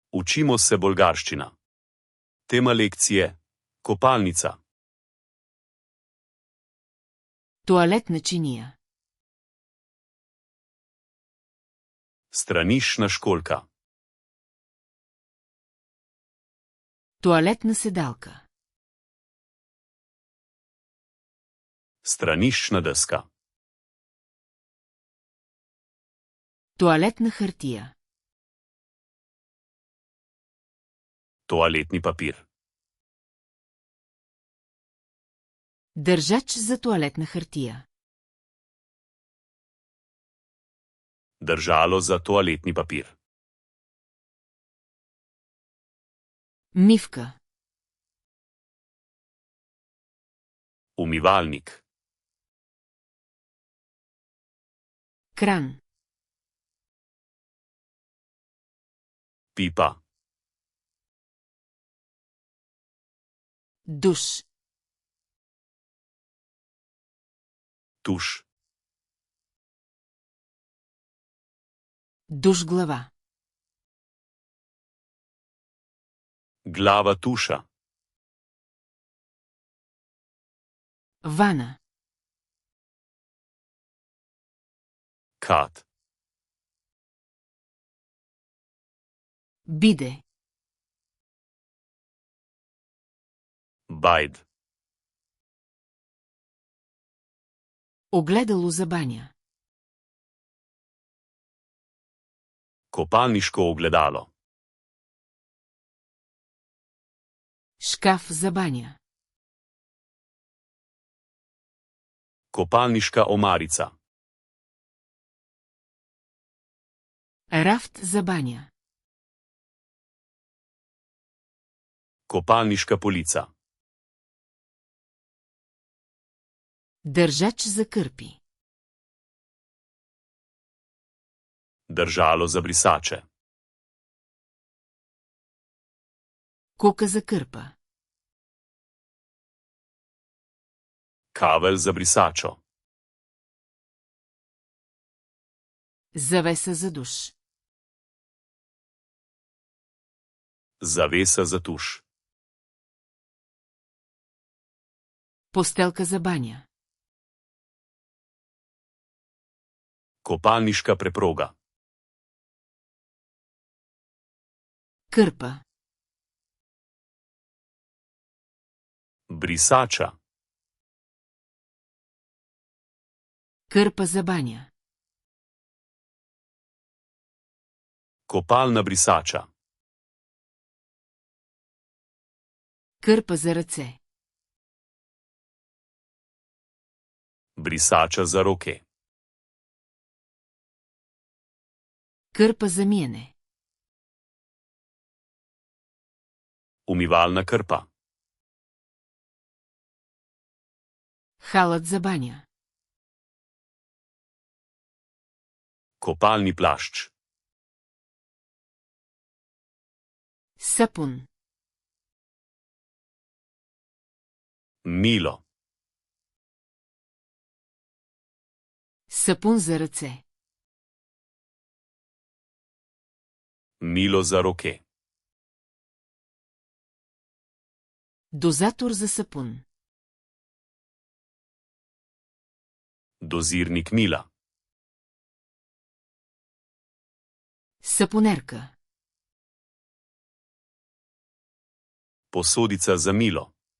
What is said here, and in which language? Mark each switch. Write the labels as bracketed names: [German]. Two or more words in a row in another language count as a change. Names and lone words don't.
[Slovenian] Učimo se bolgarščina. Tema lekcije: kopalnica. [Bulgarian] Тоалетна чиния. [Slovenian] Straniščna školjka. [Bulgarian] Тоалетна седалка. [Slovenian] Straniščna deska. [Bulgarian] Тоалетна хартия. [Slovenian] Toaletni papir. [Bulgarian] Държач за тоалетна хартия. [Slovenian] Držalo za toaletni papir. [Bulgarian] Мивка. [Slovenian] Umivalnik. [Bulgarian] Кран. [Slovenian] Pipa. [Bulgarian] Душ. [Slovenian] Tuš. [Bulgarian] Душ глава. [Slovenian] Glava tuša. [Bulgarian] Вана. [Slovenian] Kat. [Bulgarian] Биде. [Slovenian] Bajd. [Bulgarian] Огледало за баня. [Slovenian] Kopalniško ogledalo. [Bulgarian] Шкаф за баня. [Slovenian] Kopalniška omarica. [Bulgarian] Рафт за баня. [Slovenian] Kopalniška polica. [Bulgarian] Държач за кърпи. [Slovenian] Držalo za brisače. [Bulgarian] Кука за кърпа. [Slovenian] Kavelj za brisačo. [Bulgarian] Завеса за душ. [Slovenian] Zavesa za tuš. [Bulgarian] Постелка за баня. [Slovenian] Kopalniška preproga. [Bulgarian] Кърпа. [Slovenian] Brisača. [Bulgarian] Кърпа за баня. [Slovenian] Kopalna brisača. [Bulgarian] Кърпа за ръце. [Slovenian] Brisača za roke. [Bulgarian] Кърпа за миене. [Slovenian] Umivalna krpa. [Bulgarian] Халът за баня. [Slovenian] Kopalni plašč. [Bulgarian] Сапун. [Slovenian] Milo. [Bulgarian] Сапун за ръце. [Slovenian] Milo za roke. [Bulgarian] Дозатор за сапун. [Slovenian] Dozirnik mila. [Bulgarian] Сапунерка. [Slovenian] Posodica za milo.